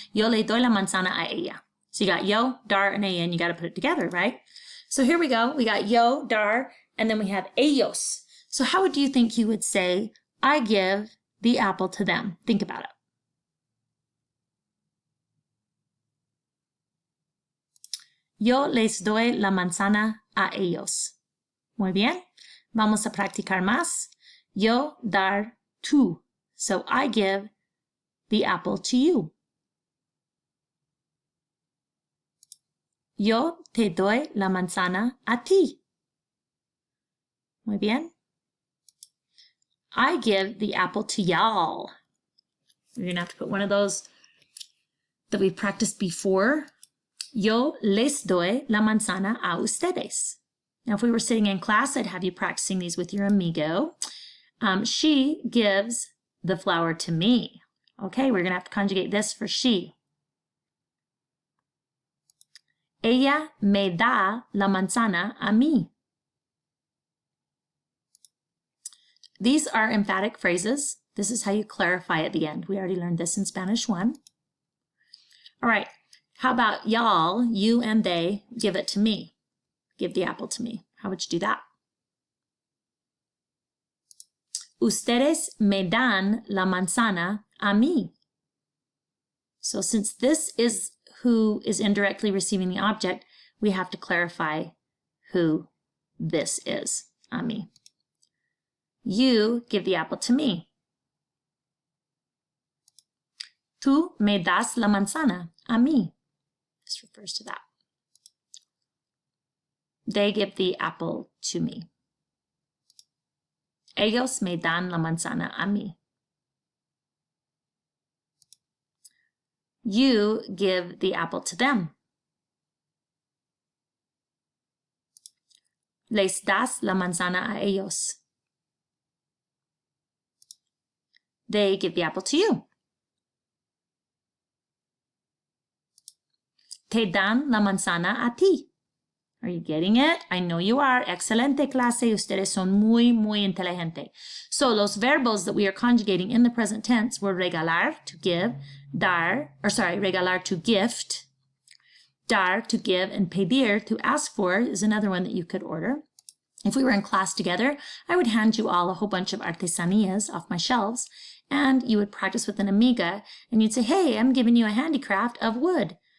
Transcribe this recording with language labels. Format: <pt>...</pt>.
<es>Yo le doy la manzana a ella.</es> <en>So you got yo, dar, and ella, and you got to put it together, right? So here we go. We got yo, dar, and then we have ellos. So how do you think you would say, I give the apple to them? Think about it.</en> <es>Yo les doy la manzana a ellos. Muy bien. Vamos a practicar más. Yo dar tú.</es> <en>So I give the apple to you.</en> <es>Yo te doy la manzana a ti. Muy bien.</es> <en>I give the apple to y'all. You're going to have to put one of those that we practiced before.</en> <es>Yo les doy la manzana a ustedes.</es> <en>Now, if we were sitting in class, I'd have you practicing these with your amigo. She gives the flower to me. Okay, we're going to have to conjugate this for she.</en> <es>Ella me da la manzana a mí.</es> <en>These are emphatic phrases. This is how you clarify at the end. We already learned this in Spanish 1. All right, how about y'all, you and they, give it to me. Give the apple to me. How would you do that?</en> <es>Ustedes me dan la manzana a mí.</es> <en>So since this is who is indirectly receiving the object, we have to clarify who this is, a mí. You give the apple to me.</en> <es>Tú me das la manzana a mí.</es> <en>This refers to that. They give the apple to me.</en> <es>Ellos me dan la manzana a mí.</es> <en>You give the apple to them.</en> <es>Les das la manzana a ellos.</es> <en>They give the apple to you.</en> <es>Te dan la manzana a ti.</es> <en>Are you getting it? I know you are.</en> <es>Excelente clase. Ustedes son muy, muy inteligente.</es> <en>So</en> <es>los verbos</es> <en>that we are conjugating in the present tense were regalar, to give, regalar, to gift, dar, to give, and pedir, to ask for, is another one that you could order. If we were in class together, I would hand you all a whole bunch of artesanías off my shelves, and you would practice with an amiga, and you'd say, hey, I'm giving you a handicraft of wood.</en>